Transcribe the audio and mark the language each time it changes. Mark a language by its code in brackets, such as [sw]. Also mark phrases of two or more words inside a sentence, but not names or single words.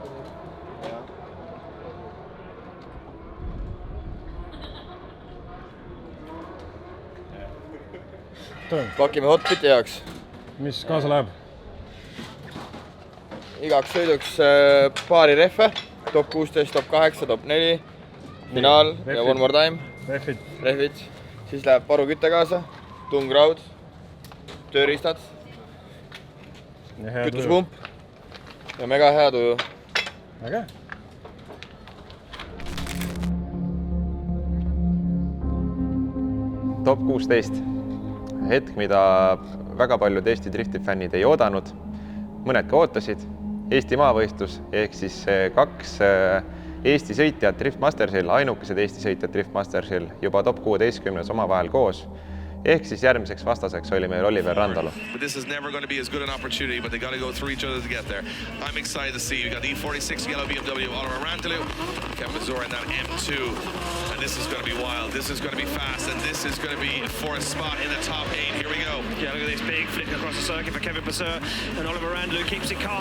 [et] Pakime hotpiti jaoks. Mis kaasa läheb? Igaks sõiduks paari rehve, top 16, top 8, top 4, finaal ja [en] one more time. [et] Rehvid. Siis läheb parukütte kaasa, tungraud, tööriistad, kütusepump ja mega hea tuju. Äge. Top 16. Hetk, mida väga paljud Eesti driftifännid ei oodanud. Mõned ka ootasid. Eesti maavõistlus ehk siis 2 Eesti sõitjad Driftmastersil, ainukesed Eesti sõitjad Driftmastersil juba top 16 omavahel koos. Ehk siis järgmiseks vastaseks oli meil Oliver Randalu. [en] But this is never going to be as good an opportunity, but they got to go through each other to get there. I'm excited to see. We got the E46 yellow BMW, Oliver Randalu, Kevin Mazur in that M2. And this is going to be wild. This is going to be fast, and this is going to be for a spot in the top 8. Here we go. Yeah, look at this big flick across the circuit for Kevin Mazur, and Oliver Randalu keeps it calm.